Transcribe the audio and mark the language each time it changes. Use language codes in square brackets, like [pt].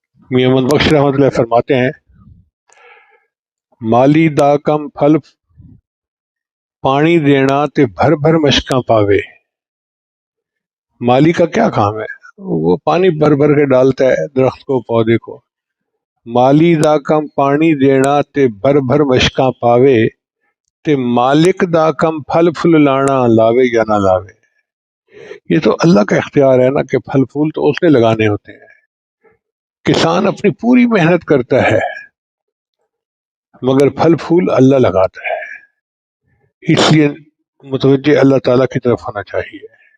[pa] میاں محمد بخش رحمۃ اللہ [ur] فرماتے ہیں [pa] مالی دا کم پھل پانی دینا تے بھر بھر مشکاں پاوے. [ur] مالی کا کیا کام ہے؟ وہ پانی بھر بھر کے ڈالتا ہے درخت کو، پودے کو. [pa] مالی دا کم پانی دینا تے بھر بھر مشکاں پاوے تے مالک دا کم پھل پھل لانا لاوے یا نہ لاوے. [ur] یہ تو اللہ کا اختیار ہے نا کہ پھل پھول تو اس نے لگانے ہوتے ہیں. کسان اپنی پوری محنت کرتا ہے مگر پھل پھول اللہ لگاتا ہے. اس لیے متوجہ اللہ تعالیٰ کی طرف ہونا چاہیے.